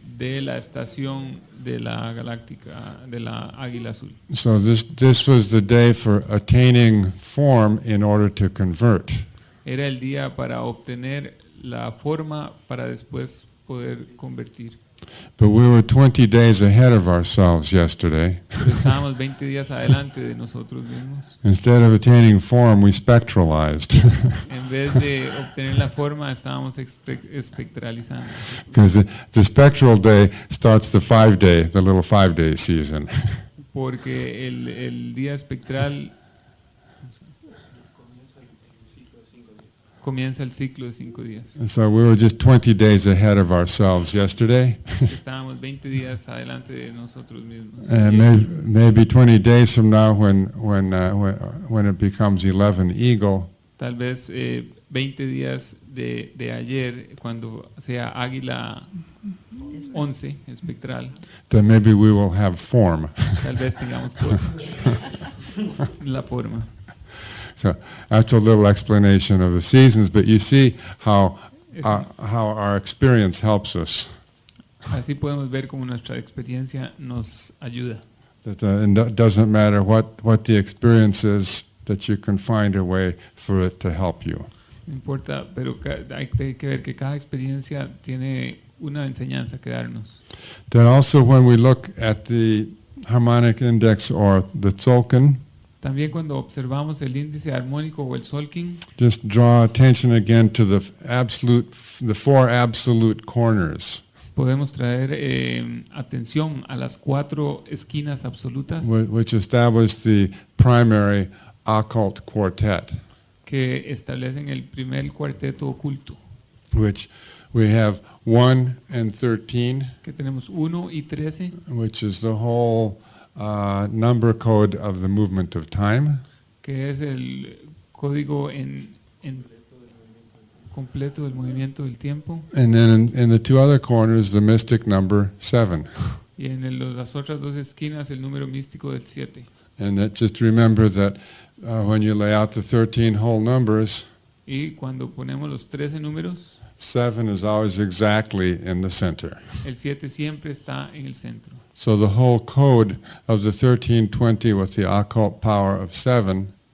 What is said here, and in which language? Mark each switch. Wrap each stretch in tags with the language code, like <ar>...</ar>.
<es>de la estación de la galáctica, de la águila azul.</es> <en>So this was the day for attaining form in order to convert.</en> <es>Era el día para obtener la forma para después poder convertir.</es> <en>But we were 20 days ahead of ourselves yesterday.</en> <es>pero estábamos 20 días adelante de nosotros mismos.</es> <en>Instead of attaining form, we spectralized.</en> <es>En vez de obtener la forma, estábamos espectralizando.</es> <en>Because the spectral day starts the 5-day, the little 5-day season.</en> <es>Porque el día espectral comienza el ciclo de 5 días.</es> <en>And so we were just 20 days ahead of ourselves yesterday.</en> <es>Estábamos 20 días adelante de nosotros mismos.</es> <en>And maybe 20 days from now when it becomes 11 eagle,</en> <es>Tal vez 20 días de ayer, cuando sea águila 11 espectral,</es> <en>then maybe we will have form.</en> <es>tal vez tengamos la forma.</es> <en>So that's a little explanation of the seasons, but you see how our experience helps us.</en> <es>Así podemos ver cómo nuestra experiencia nos ayuda.</es> <en>That it doesn't matter what the experience is, that you can find a way for it to help you.</en> <es>No importa, pero hay que ver que cada experiencia tiene una enseñanza que darnos.</es> <en>Then also when we look at the harmonic index or the tzolk'in,</en> <es>También cuando observamos el índice armónico o el Solking,</es> <en>just draw attention again to the 4 absolute corners,</en> <es>podemos traer atención a las 4 esquinas absolutas</es> <en>which establish the primary occult quartet,</en> <es>que establecen el primer cuarteto oculto,</es> <en>which we have 1 and 13,</en> <es>que tenemos 1 y 13,</es> <en>which is the whole number code of the movement of time,</en> <es>que es el código en completo del movimiento del tiempo,</es> <en>and then in the 2 other corners the mystic number 7.</en> <es>y en las otras 2 esquinas el número místico del 7.</es> <en>And that just remember that when you lay out the 13 whole numbers,</en> <es>Y cuando ponemos los 13 números,</es> <en>7 is always exactly in the center.</en> <es>el 7 siempre está en el centro.</es> <en>So the whole code of the 1320 with the occult power of 7</en>